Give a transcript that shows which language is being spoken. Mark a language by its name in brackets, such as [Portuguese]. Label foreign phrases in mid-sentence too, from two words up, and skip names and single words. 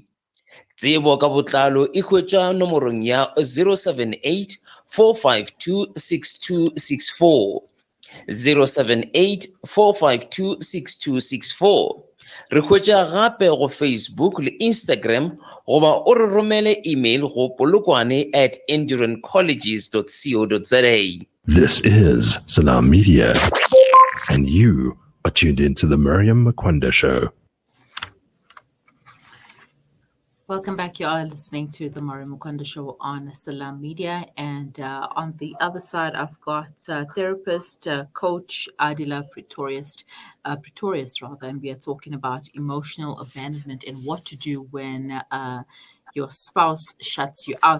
[Northern Sotho] Tsebo ka botlalo e hwetša nomorong ya 078 452 6264. 078 452 6264. Re hwetša gape go Facebook le Instagram goba o re romele email go polokwane@endurancecolleges.co.za. [English] This is Salam Media, and you are tuned into the Miriam Mukwanda Show. Welcome back. You are listening to the Mara Mukwanda Show on Salam Media. And on the other side, I've got therapist, coach Aadila Pretorius, and we are talking about emotional abandonment and what to do when your spouse shuts you out.